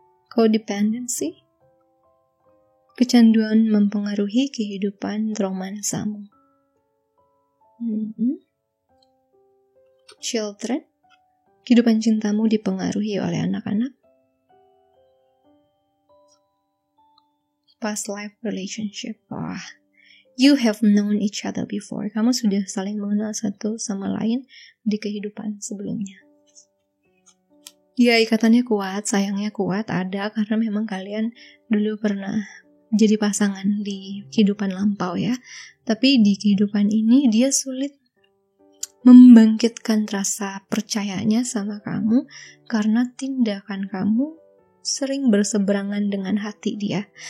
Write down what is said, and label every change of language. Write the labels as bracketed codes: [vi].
[en] Codependency. [id] Kecanduan mempengaruhi kehidupan romansamu. Children. Kehidupan cintamu dipengaruhi oleh anak-anak. [en] Past life relationship. [id] Wah, [en] you have known each other before. [id] Kamu sudah saling mengenal satu sama lain di kehidupan sebelumnya. Ya, ikatannya kuat, sayangnya kuat, ada karena memang kalian dulu pernah jadi pasangan di kehidupan lampau ya. Tapi di kehidupan ini dia sulit membangkitkan rasa percayanya sama kamu karena tindakan kamu sering berseberangan dengan hati dia.